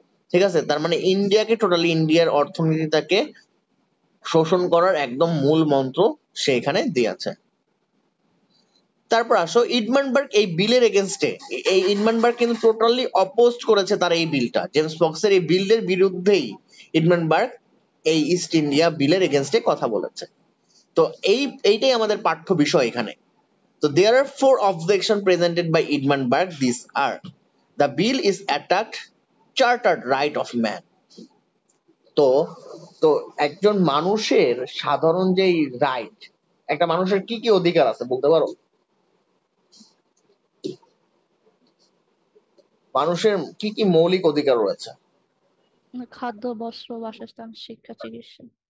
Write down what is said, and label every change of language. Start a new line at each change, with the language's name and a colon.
Bangla: ঠিক আছে, তার মানে ইন্ডিয়াকে টোটালি, ইন্ডিয়ার অর্থনীতিটাকে শোষণ করার একদম মূল মন্ত্র সে এখানে দিয়েছে। তারপর আসো ইডমানবার্গ এই বিলের এগেনস্টে, এই ইডমানবার্গ কিন্তু টোটালি অপোজড করেছে তার এই বিলটা, জেমস ফক্সের এই বিলের বিরুদ্ধেই ইডমানবার্গ এই ইস্ট ইন্ডিয়া বিলের এগেনস্টে কথা বলেছে। তো এইটাই আমাদের পাঠ্য বিষয় এখানে।
English: So there are four objections presented by Edmundburg. These are: the bill is attacked chartered right of man.
Bangla: তো তো একজন মানুষের সাধারণ যেই রাইট, একটা মানুষের কি কি অধিকার আছে বলতে পারো? মানুষের কি কি মৌলিক অধিকার রয়েছে? খাদ্য, বস্ত্র, বাসস্থান, শিক্ষা, চিকিৎসা।